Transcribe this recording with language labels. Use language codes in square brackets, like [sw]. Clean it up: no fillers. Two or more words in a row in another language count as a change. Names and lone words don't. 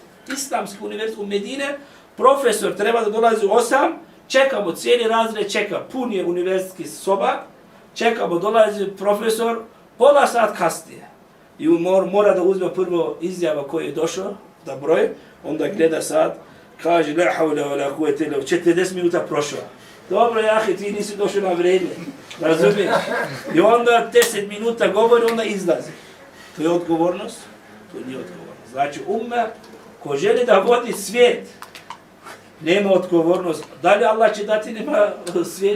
[bs] islamski univerzitet u Medine, profesor treba da dolazi u 8, čekamo cijeli razred, čeka, pun je univerzitetski soba, čekamo, dolazi profesor, pola sat kasnije. I mora da uzme prvo izjava koji je došao, da broj, onda gleda sat, kaže, [ar] لا حول ولا قوة إلا بالله, [bs] 40 minuta prošlo. Dobro, jahe, ti nisi došao na vrijeme, razumiješ? I onda 10 minuta govori, onda izlazi. To je odgovornost? To nije odgovornost. Znači, umma, ko želi da vodi svijet, nema odgovornost. Da li Allah će dati nema svijet?